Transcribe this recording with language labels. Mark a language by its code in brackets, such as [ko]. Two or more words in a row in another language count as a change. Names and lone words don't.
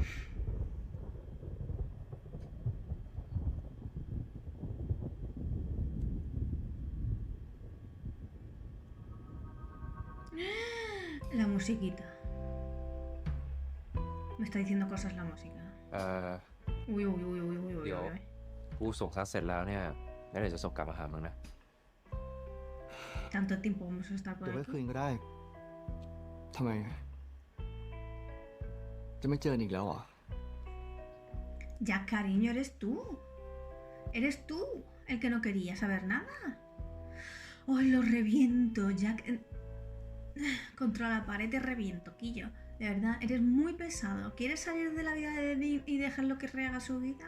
[es] La musiquita. Me está diciendo cosas la música. [th] เดี๋ยว [es] Uy. [th] กูส่งซักเสร็จแล้วเนี่ยแล้วเดี๋ยวจะส่งกลับมาหามึงนะ [es] Tanto tiempo vamos a estar por [th] เดี๋ยวไว้ [es] aquí. [th] คืนก็ได้ ทำไม จะไม่เจออีกแล้วเหรอ [es] Ya, cariño, eres tú. Eres tú el que no quería saber nada. ¡Ay, lo reviento! Jack. Contra la pared te reviento, Quillo. De verdad, eres muy pesado. ¿Quieres salir de la vida de Dean y dejarlo que rehaga su vida?